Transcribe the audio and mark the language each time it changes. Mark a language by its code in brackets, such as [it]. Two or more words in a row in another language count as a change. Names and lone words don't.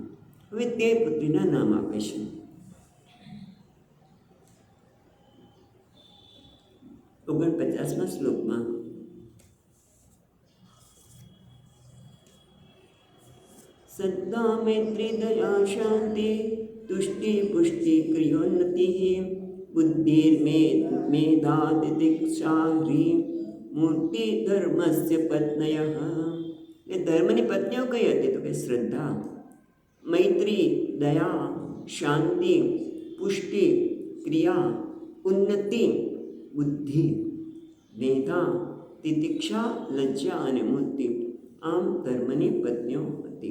[gu] હવે તે પુત્રીના નામ આપે છે. ઓગણપચાસમા શ્લોકમાં [sa] સદ્દા મૈત્રી દયા શાંતિ तुष्टि पुष्टि क्रियोन्नति बुद्धिर्मेधा तितिक्षा ह्री मूर्ति धर्मस्य पत्न्यः। [gu] એ ધર્મની પત્નીઓ કઈ હતી? તો કે શ્રદ્ધા, મૈત્રી, દયા, શાંતિ, પુષ્ટિ, ક્રિયા, ઉન્નતિ, બુદ્ધિ, મેધા, તિતિક્ષા, લજ્જા અને મૂર્તિ, આમ ધર્મની પત્નીઓ હતી.